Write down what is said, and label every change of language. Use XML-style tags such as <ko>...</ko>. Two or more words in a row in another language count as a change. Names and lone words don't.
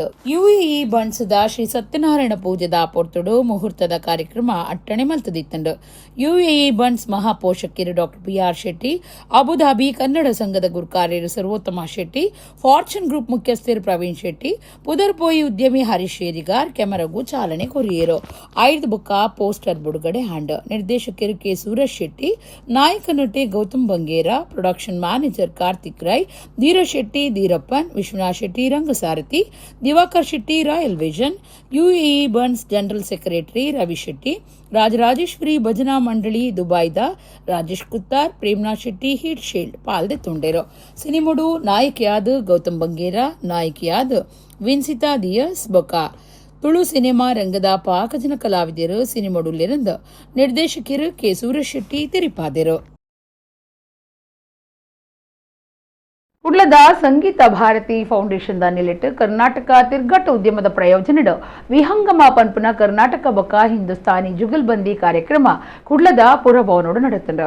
<tcy>ಯುಎಇ ಬಣ್ಸದ ಶ್ರೀ ಸತ್ಯನಾರಾಯಣ ಪೂಜೆದ ಪೊರ್ತುಡು ಮುಹೂರ್ತದ ಕಾರ್ಯಕ್ರಮ ಅಟ್ಟಣೆ ಮಲ್ತದಿತ್ತಂಡು. ಯುಎಇ ಬಣ್ಸ್ ಮಹಾಪೋಷಕರು ಡಾಕ್ಟರ್ PR ಶೆಟ್ಟಿ, ಅಬುಧಾಬಿ ಕನ್ನಡ ಸಂಘದ ಗುರುಕಾರ್ಯರು ಸರ್ವೋತ್ತಮ ಶೆಟ್ಟಿ, ಫಾರ್ಚೂನ್ ಗ್ರೂಪ್ ಮುಖ್ಯಸ್ಥರು ಪ್ರವೀಣ್ ಶೆಟ್ಟಿ, ಪುದರ್ಪೋಯಿ ಉದ್ಯಮಿ ಹರೀಶ್ ಶೇರಿಗಾರ್ ಕೆಮರಗೂ ಚಾಲನೆ ಕೊರಿಯರು. 5 ಬುಕ್ಕ ಪೋಸ್ಟರ್ ಬಿಡುಗಡೆ ಹಾಂಡು. ನಿರ್ದೇಶಕರು ಕೆ ಸೂರಜ್ ಶೆಟ್ಟಿ, ನಾಯಕ ನಟಿ ಗೌತಮ್ ಬಂಗೇರ,</tcy> <en>production manager</en> <tcy>ಕಾರ್ತಿಕ್ ರೈ, ಧೀರಜ್ ಶೆಟ್ಟಿ ಧೀರಪ್ಪನ್, ವಿಶ್ವನಾಥ್ ಶೆಟ್ಟಿ ರಂಗಸಾರಥಿ, ದಿವಾಕರ್ ಶೆಟ್ಟಿ ರಾಯಲ್ ವಿಷನ್, ಯುಎಇ ಬನ್ಸ್</tcy> <en>general secretary</en> <tcy>ರವಿ ಶೆಟ್ಟಿ, ರಾಜರಾಜೇಶ್ವರಿ ಭಜನಾ ಮಂಡಳಿ ದುಬೈದ ರಾಜೇಶ್ ಕುತ್ತಾರ್, ಪ್ರೇಮ್ನಾಥ್ ಶೆಟ್ಟಿ ಹಿಟ್ ಶೀಲ್ಡ್ ಪಾಲ್ದೆ ತುಂಡೇರು. ಸಿನಿಮುಡು ನಾಯಕಿಯಾದ ಗೌತಮ್ ಬಂಗೇರ, ನಾಯಕಿಯಾದ ವಿನ್ಸಿತಾ ದಿಯಸ್ ಬೊಕ ತುಳು ಸಿನಿಮಾ ರಂಗದ ಪಾಕಜನ ಕಲಾವಿದರು ಸಿನಿಮಡುಲ್ಲಿರಂದು ನಿರ್ದೇಶಕರು ಕೆ ಸೂರಜ್ ಶೆಟ್ಟಿ ತೆರಿಪಾದರು. ಕುಡ್ಲದ ಸಂಗೀತ ಭಾರತಿ ಫೌಂಡೇಶನ್ ನಿಲಿಟ್ಟು ಕರ್ನಾಟಕ ತಿರ್ಗಟ್ಟ ಉದ್ಯಮದ ಪ್ರಯೋಜನಡು ವಿಹಂಗಮ ಪನ್ಪುನ ಕರ್ನಾಟಕ ಬೊಕ್ಕ ಹಿಂದೂಸ್ತಾನಿ ಜುಗಲ್ಬಂದಿ ಕಾರ್ಯಕ್ರಮ ಕುಡ್ಲದ ಪುರಭವನೋಡು ನಡೆತಂಡು.</tcy>